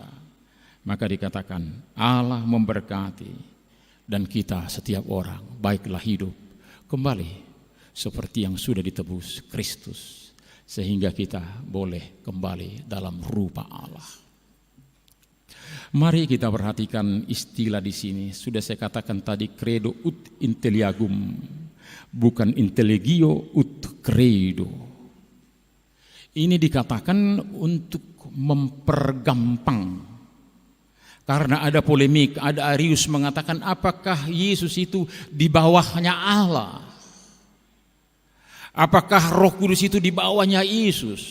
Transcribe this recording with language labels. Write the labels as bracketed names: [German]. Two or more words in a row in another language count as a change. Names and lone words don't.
[Indonesian] Maka dikatakan Allah memberkati, dan kita setiap orang baiklah hidup kembali seperti yang sudah ditebus Kristus, sehingga kita boleh kembali dalam rupa Allah. Mari kita perhatikan istilah di sini. Sudah saya katakan tadi, [Latin] credo ut intelliagum, bukan intelligio ut credo. [Indonesian] Ini dikatakan untuk mempergampang. Karena ada polemik, ada Arius mengatakan apakah Yesus itu di bawahnya Allah? Apakah Roh Kudus itu di bawahnya Yesus?